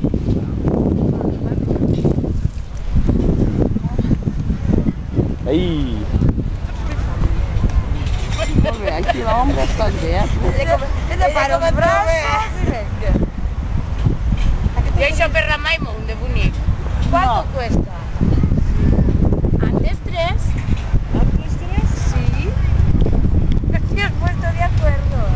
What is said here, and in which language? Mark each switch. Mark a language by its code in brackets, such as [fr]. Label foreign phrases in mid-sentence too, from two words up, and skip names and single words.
[ca] Ai! Molt bé, aquí l'ombra està bé. Te separo els braços i venga. I això per la Maimon, de bonic. [es] ¿Cuánto cuesta? ¿Antes 3? ¿Antes 3? Sí. Nos hemos puesto de acuerdo.